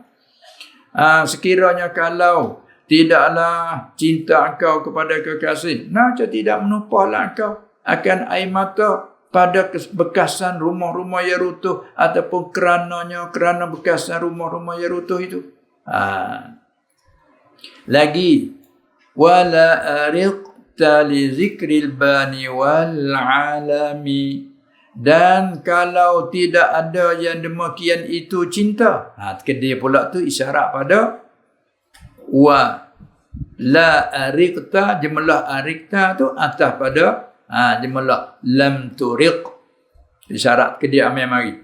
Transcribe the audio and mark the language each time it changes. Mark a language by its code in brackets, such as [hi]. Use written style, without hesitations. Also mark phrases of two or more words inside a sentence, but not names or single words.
[ms] Sekiranya kalau tidaklah cinta engkau kepada kekasih, macam tidak menumpahlah engkau akan air mata pada bekasan rumah-rumah yang runtuh ataupun kerana bekasan rumah-rumah yang runtuh itu. Lagi [ar] ولا أرقت لذكر البان والعلم, [ms] dan kalau tidak ada yang demikian itu cinta. Kedua pula tu isyarat pada [ar] ولا أرقت, [ms] jumlah ariqta tu atas pada jumlah [ar] لم ترق, [ms] isyarat kedua mari.